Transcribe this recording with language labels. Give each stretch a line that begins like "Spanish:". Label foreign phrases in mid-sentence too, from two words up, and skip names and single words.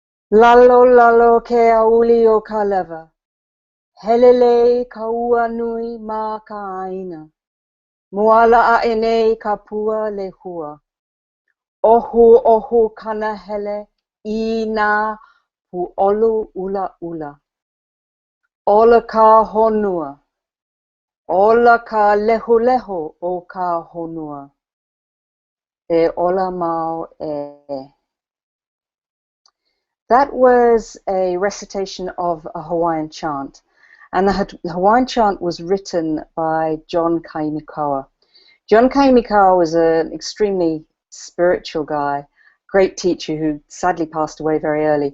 Hawaiian: Lalo lalo ke auli o ka lewa. Helele ka ua nui ma ka aina. Moala a enei ka pua le hua. Ohu ohu kana hele I nā pu'olu ula ula. Ola ka honua. Ola ka leho leho o ka honua. E ola mau e.
English: That was a recitation of a Hawaiian chant. And the Hawaiian chant was written by John Kaimikawa. John Kaimikawa was an extremely spiritual guy, great teacher who sadly passed away very early.